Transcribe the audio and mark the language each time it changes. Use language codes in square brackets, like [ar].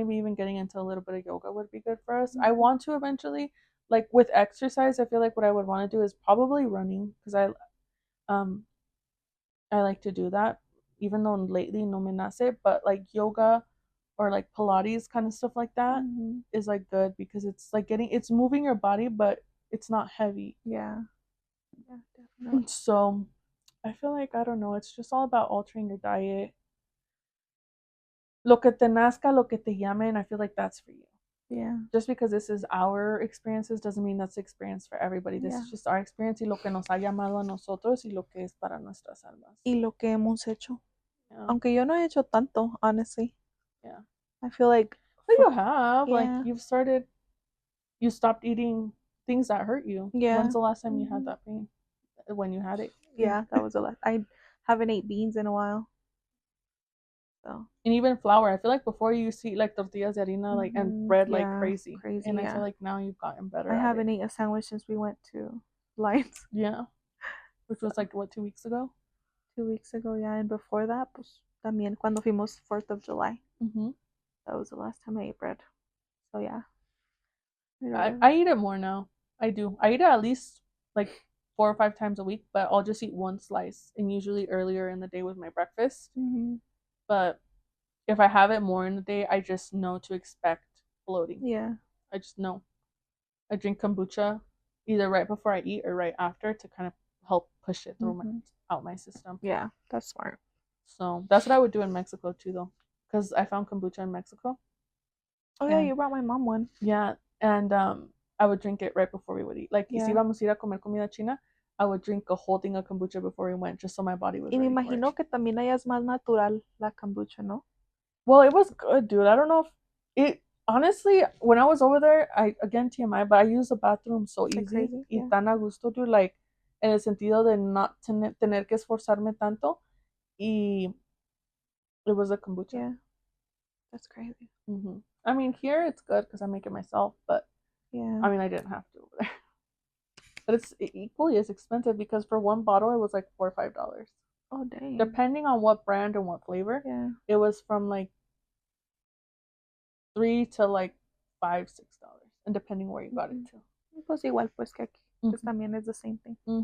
[en] maybe even getting into a little bit of yoga would be good for us. I want to eventually, like with exercise, I feel like what I would want to do is probably running because I like to do that, even though lately [es] no me nace, [en] but like yoga or like Pilates kind of stuff like that is like good because it's like it's moving your body, but it's not heavy. Yeah. Yeah, definitely. So I feel like, I don't know, it's just all about altering your diet. [es] Lo que te nazca, lo que te llame, [en] and I feel like that's for you. Yeah. Just because this is our experiences doesn't mean that's the experience for everybody. This is just our experience [es] y lo que nos ha llamado a nosotros y lo que es para nuestras almas. Y lo que hemos hecho. [en] Yeah. [es] Aunque yo no he hecho tanto, honestly. [en] Yeah. I feel like. But you have. Yeah. Like, you stopped eating things that hurt you. Yeah. When's the last time you had that pain? When you had it? Yeah, that was the last. I haven't ate beans in a while. So. And even flour. I feel like before you used to eat like [es] tortillas de harina, [en] like and bread like crazy. And I feel like now you've gotten better. I haven't eaten a sandwich since we went to Lions. Yeah. Which was like what, 2 weeks ago? 2 weeks ago, yeah. And before that, [es] pues también cuando fuimos [en] 4th of July. That was the last time I ate bread. So yeah. I eat it more now. I do. I eat it at least like 4 or 5 times a week, but I'll just eat one slice, and usually earlier in the day with my breakfast. But if I have it more in the day, I just know to expect bloating. Yeah. I just know. I drink kombucha either right before I eat or right after to kind of help push it through out my system. Yeah, that's smart. So that's what I would do in Mexico too, though, because I found kombucha in Mexico. Oh yeah, you brought my mom one. Yeah, and I would drink it right before we would eat. Like, [es] si íbamos a ir a comer comida china, [en] I would drink a whole thing of kombucha before we went, just so my body was. [es] Y me imagino que también allá es más natural la kombucha, ¿no? [en] Well, it was good, dude. I don't know if it. Honestly, when I was over there, again TMI, but I used the bathroom so easy [es] y tan a gusto, [en] dude. [es] Like, en el sentido de not tener que esforzarme tanto, y [en] it was a kombucha. Yeah, that's crazy. I mean, here it's good because I make it myself, but yeah, I mean, I didn't have to over there. But it's equally as expensive because for one bottle it was like $4 or $5. Oh dang. Depending on what brand and what flavor. Yeah. It was from like $3 to like $5, $6, and depending where you got it to. [es] Pues igual pues que aquí. Pues también [en] is the same thing.